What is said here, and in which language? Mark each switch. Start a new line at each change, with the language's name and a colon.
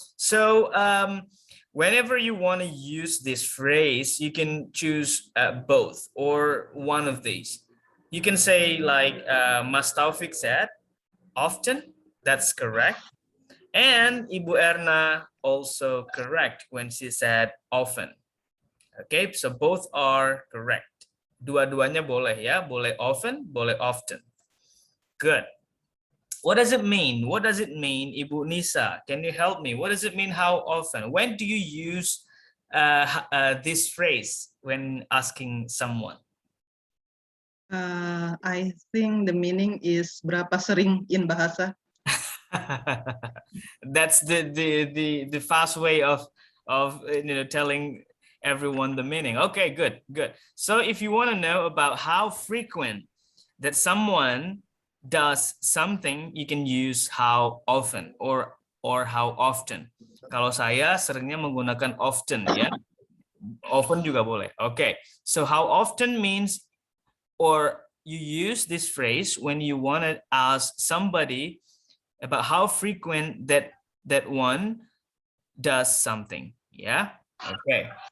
English: So whenever you want to use this phrase, you can choose both or one of these. You can say like Mas Taufik said, often. That's correct. And Ibu Erna also correct when she said often. Okay, so both are correct.
Indonesian: Dua-duanya boleh ya, boleh often, boleh often.
English: Good. What does it mean? What does it mean, Ibu Nisa? Can you help me? What does it mean? How often? When do you use this phrase when asking someone? I think the meaning is
Indonesian: berapa sering
English: in bahasa. That's the fast way of telling everyone the meaning. Okay, good. So if you want to know about how frequent that someone does something, you can use how often or how often.
Indonesian: Kalau saya seringnya menggunakan often, ya. Often juga boleh.
English: Okay, so how often means, or you use this phrase when you want to ask somebody about how frequent that one does something. Yeah. Okay.